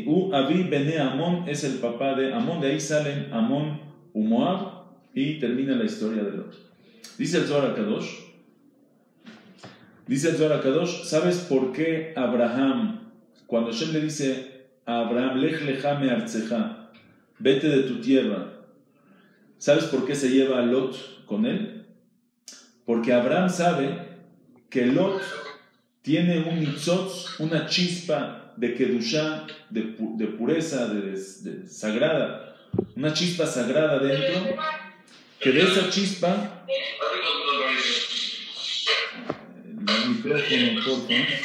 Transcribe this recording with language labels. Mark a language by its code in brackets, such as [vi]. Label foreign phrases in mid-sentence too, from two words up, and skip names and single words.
[es] Avi Bene Amón es el papá de Amón, de ahí salen Amón y Moab y termina la historia de Lot. Dice el Zohar HaKadosh, ¿sabes por qué Abraham, cuando Hashem le dice a Abraham, [he] לך לך מארצך, [es] vete de tu tierra, ¿sabes por qué se lleva a Lot con él? Porque Abraham sabe que Lot tiene un nitzotz, una chispa de kedushá, de pureza, de sagrada, una chispa sagrada dentro, que de esa chispa, el micrófono, por favor.